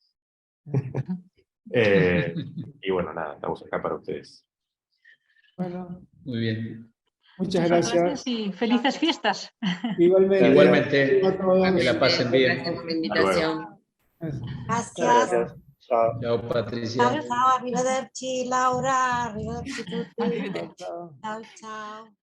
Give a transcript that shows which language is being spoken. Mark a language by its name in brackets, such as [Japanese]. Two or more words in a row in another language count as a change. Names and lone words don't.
[Spanish] Y bueno, nada, estamos acá para ustedes. Bueno, Muy bien. muchas Muchas gracias. y felices fiestas. Igualmente. Igualmente, A todos. que la pasen bien. Gracias por la Hasta luego. invitación. Gracias. Gracias. [Italian] Ciao. [Spanish] Chao, Patricia. [Italian] Ciao, ciao, arrivederci Laura, arrivederci tutti. [Spanish] Chao, chao. [Italian] Ciao, ciao.